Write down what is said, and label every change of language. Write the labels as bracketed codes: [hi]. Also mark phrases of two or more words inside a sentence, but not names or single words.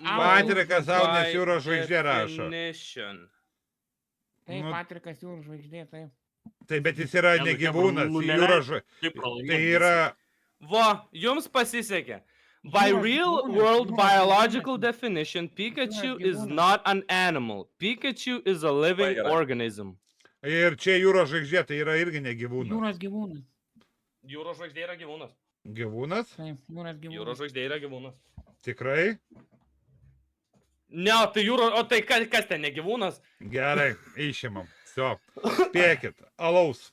[lt] Patrikas Audės jūros žvaigždė rašo. [en] Definition. [lt] Taip, Nu- Patrikas jūros žvaigždė, taip. Taip, bet jis yra Jam ne tokia gyvūnas. nulelė. Jūros žvaigždė. Taip, pralaimėjom Tai visi. yra... Va, jums pasisekė. By Gyvūnas, [en] real [lt] gyvūnas, [en] world [lt] gyvūnas, [en] biological [lt] gyvūnas. [en] definition, Pikachu [lt] Gyvūnas, [en] is [lt] gyvūnas. [en] not an animal. Pikachu is a living [lt] gerai. [en] organism. [lt] Ir čia jūros žvaigždė, tai yra irgi ne gyvūnas. Jūros gyvūnas. Jūros žvaigždė yra gyvūnas. Gyvūnas? Taip, jūros gyvūnas. Jūros žvaigždė yra gyvūnas. Tikrai? Ne, tai jūros, o tai kas ten ne gyvūnas? Gerai, išimam. Sio. Spėkit. Alaus.